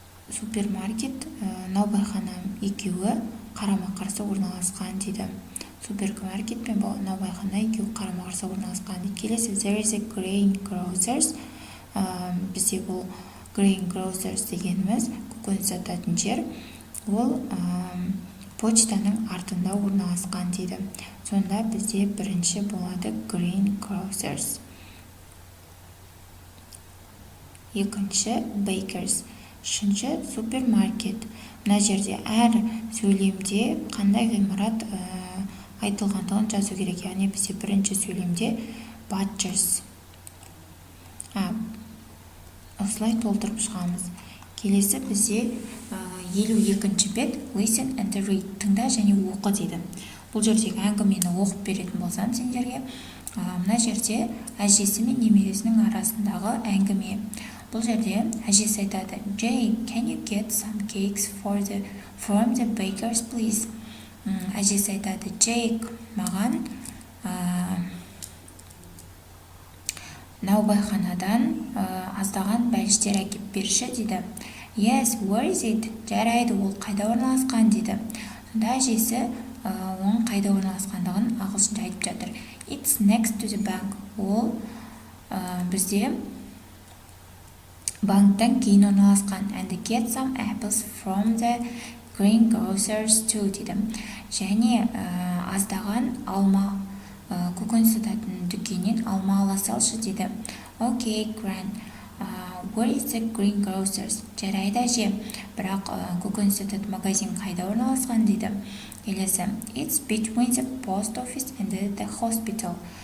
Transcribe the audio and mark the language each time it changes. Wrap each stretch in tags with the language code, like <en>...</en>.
<kk>Супермаркет наубайхана екеуі қарама-қарсы орналасқан дейді. Супермаркет пен наубайхана екеуі қарама-қарсы орналасқан дейді. Келесі</kk> <en>there is a green grocers.</en> <kk>Бізде бұл green grocers дегеніміз көкөніс сататын жер. Ол почтаның артында орналасқан дейді. Сонда бізде бірінші болады green grocers. Екінші bakers. 3-ші супермаркет. Мына жерде әр сөйлемде қандай ғимарат айтылғандығын жазу керек. Яғни бізде бірінші сөйлемде butchers. Осылай толтырып шығамыз. Келесі бізде 52-ші бет</kk> <en>listen and read,</en> <kk>тыңда және оқы дейді. Бұл жердегі әңгімені оқып беретін болсам сендерге, мына жерде әжесі мен немересінің арасындағы әңгіме. Бұл жерде әжесі айтады,</kk> <en>Jake, can you get some cakes from the bakers, please?</en> <kk>Әжесі айтады, Jake, маған наубайханадан аздаған бәліштер әкеп берші дейді.</kk> <en>Yes, where is it?</en> <kk>Жарайды, ол қайда орналасқан дейді. Сонда әжесі оның қайда орналасқандығын ағылшынша айтып жатыр.</kk> <en>It's next to the bank.</en> <kk>Ол бізде банктан кейін орналасқан.</kk> <en>And get some apples from the greengrocers too</en> <kk>дейді. Және аздаған алма, көкөніс сататын дүкеннен алма ала салшы дейді.</kk> <en>Okay, Gran. Where is the greengrocers?</en> <kk>Жарайды әже, бірақ көкөніс сататын магазин қайда орналасқан дейді. Келесі,</kk> <en>it's between the post office and the hospital.</en>